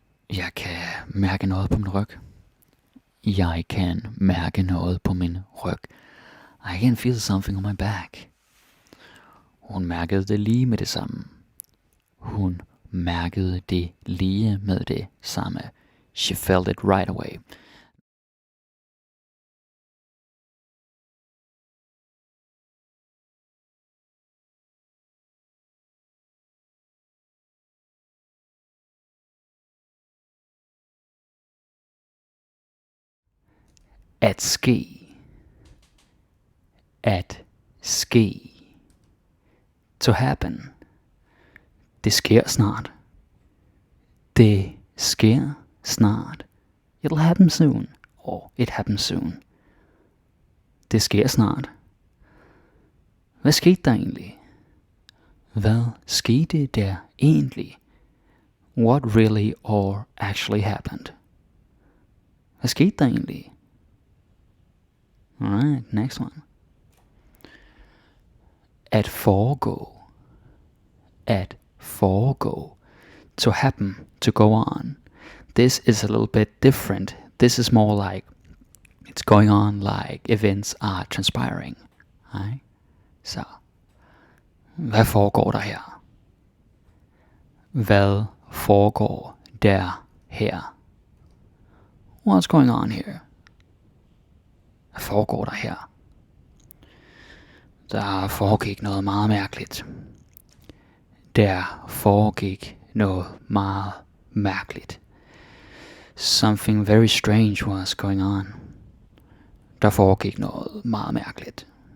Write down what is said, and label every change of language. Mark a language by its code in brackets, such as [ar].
[da] Jeg kan mærke noget på min ryg. Jeg kan mærke noget på min ryg. [en] I can feel something on my back. [da] Hun mærkede det lige med det samme. Hun mærkede det lige med det samme. [en] She felt it right away. [da] At ske. At ske. [en] To happen. [da] Det sker snart. Det sker snart. [en] It'll happen soon. Or it happens soon. [da] Det sker snart. Hvad skete der egentlig? Hvad skete der egentlig? [en] What really or actually happened? [da] Hvad skete der egentlig? [en] Alright, next one. [da] At foregå. At foregå. [en] To happen, to go on. This is a little bit different. This is more like it's going on like events are transpiring. Right? [da] Så, hvad foregår der her? Hvad foregår der her? [en] What's going on here? [da] Hvad foregår der her? Der foregik noget meget mærkeligt. Der foregik noget meget mærkeligt. [en] Something very strange was going on. [da] Der foregik noget meget mærkeligt.